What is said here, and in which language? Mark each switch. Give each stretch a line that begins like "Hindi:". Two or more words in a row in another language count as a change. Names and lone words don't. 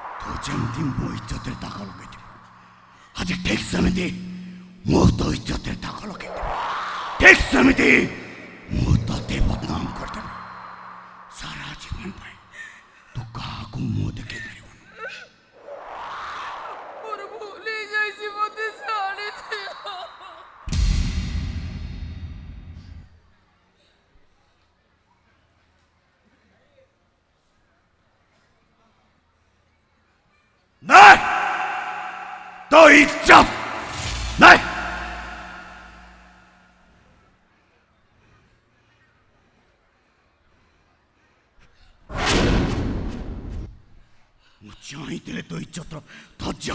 Odia: ତୁ ଯେମିତି ମୋ ଇଜ୍ଜତରେ ଦାଗ ଲଗେଇଥିବୁ ଆଜି ଠିକ୍ ସେମିତି ମୁଁ ତୋ ଇଜ୍ଜତରେ ଦାଗ ଲଗେଇଥିବି ଠିକ୍ ସେମିତି ମୁଁ ତତେ ବଦନାମ କରିଦେବି ସାରା ଜୀବନ ପାଇଁ ତୁ କାହାକୁ ମୁହ ଦେଖେଇ ପାରିବୁନି ମୋର ଭୁଲ ହେଇଯାଇଛି ମତେ ଛାଡ଼ିଦିଅ
Hindi: नहीं तो इज्जत नहीं चाहिए तो इज्जत धज्जा